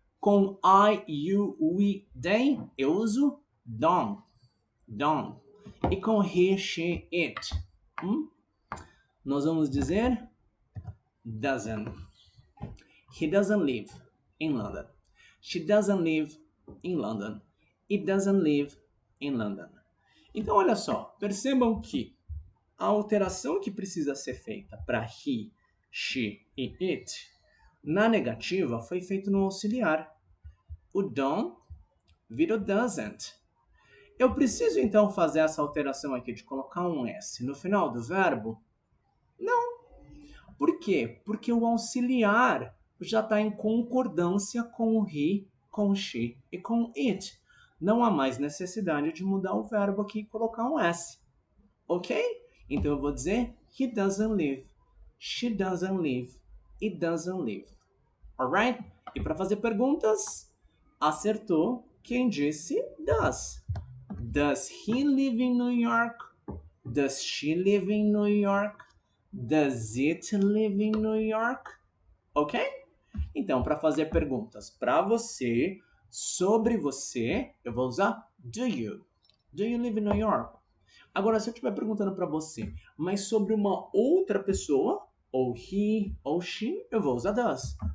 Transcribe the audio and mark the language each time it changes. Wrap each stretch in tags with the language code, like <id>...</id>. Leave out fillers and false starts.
<pt>Com I, you, we, they, eu uso don't, don't. E com he, she, it, nós vamos dizer doesn't.</pt> <en>He doesn't live in London. She doesn't live in London. It doesn't live in London.</en> <pt>Então, olha só, percebam que a alteração que precisa ser feita para he, she e it, na negativa, foi feita no auxiliar. O don't vira o doesn't. Eu preciso, então, fazer essa alteração aqui de colocar um S no final do verbo? Não. Por quê? Porque o auxiliar já está em concordância com o he, com o she e com o it. Não há mais necessidade de mudar o verbo aqui e colocar um S. Ok? Então eu vou dizer</pt> <en>he doesn't live, she doesn't live, it doesn't live. Alright?</en> <pt>E para fazer perguntas, acertou quem disse does.</pt> <en>Does he live in New York? Does she live in New York? Does it live in New York? Ok?</en> <pt>Então, para fazer perguntas para você, sobre você, eu vou usar do you.</pt> <en>Do you live in New York?</en> <pt>Agora, se eu estiver perguntando para você, mas sobre uma outra pessoa, ou he, ou she, eu vou usar does.</pt>